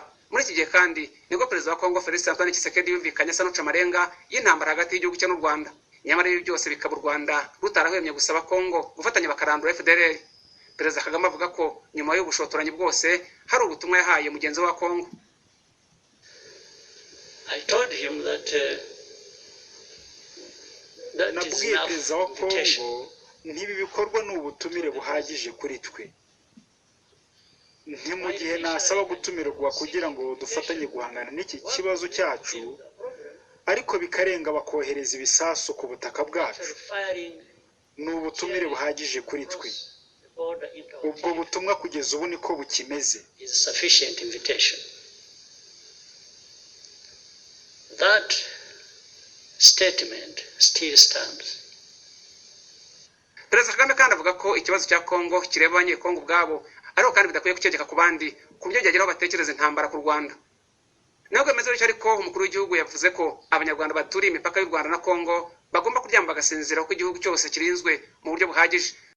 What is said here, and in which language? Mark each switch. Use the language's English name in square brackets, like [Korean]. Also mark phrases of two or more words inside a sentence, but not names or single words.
[Kinyarwanda] Muri iki gihe kandi nibwo perezida wa Kongo Felix Antoine Tshisekedi yumvikanye asa n'ucamarenga y'intambara hagati y'igihugu cye n'u Rwanda. Nyamara ibi byose bikaba u Rwanda rutarahwemye gusaba Kongo gufatanya bakarandura FDLR. Perezida Kagame avuga ko nyuma y'ubushotoranyi bwose hari ubutumwa yahaye mugenzi wa Kongo. [English] I told him that [Kinyarwanda] nabwiye perezida wa Kongo ntibi bikorwa n'ubutumire buhagije kuri twe. Nti mu gihe nasaba gutumirwa kugira ngo dufatanye guhangana n'iki kibazo cyacu ariko bikarenga bakohereza ibisasu ku butaka bwacu, ni ubutumire buhagije kuri twe. ubwo butumwa kugeza ubu niko bukimeze. [English] That statement still stands. [Kinyarwanda] Perezida Kagame kandi avuga ko ikibazo cya Kongo kireba abanyekongo ubwabo ariko kandi bidakwiye kucyegeka ku bandi ku buryo byageraho batekereza intambara ku Rwanda. Nubwo bimeze bityo ariko umukuru w'igihugu yavuze ko abanyarwanda baturiye imipaka y'u Rwanda na Kongo bagomba kuryama bagasinzira kuko igihugu cyose kirinzwe mu buryo buhagije.